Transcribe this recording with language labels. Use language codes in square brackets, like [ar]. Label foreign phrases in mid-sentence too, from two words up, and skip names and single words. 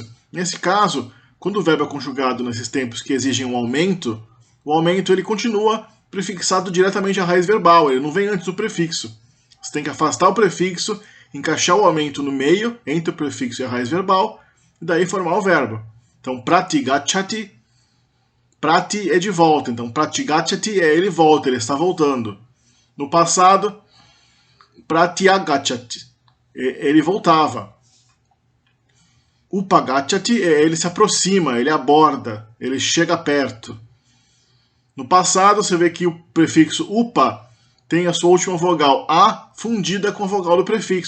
[pt] Nesse caso, quando o verbo é conjugado nesses tempos que exigem um aumento, o aumento ele continua prefixado diretamente à raiz verbal, ele não vem antes do prefixo. Você tem que afastar o prefixo, encaixar o aumento no meio, entre o prefixo e a raiz verbal, e daí formar o verbo. Então, [sa] प्रति गछति, [pt] prati é de volta, então [sa] प्रति गछति [pt] é ele volta, ele está voltando. No passado, [sa] प्रति अगछति, [pt] ele voltava. Upagachati é ele se aproxima, ele aborda, ele chega perto. No passado, você vê que o prefixo upa tem a sua última vogal a fundida com a vogal do prefixo.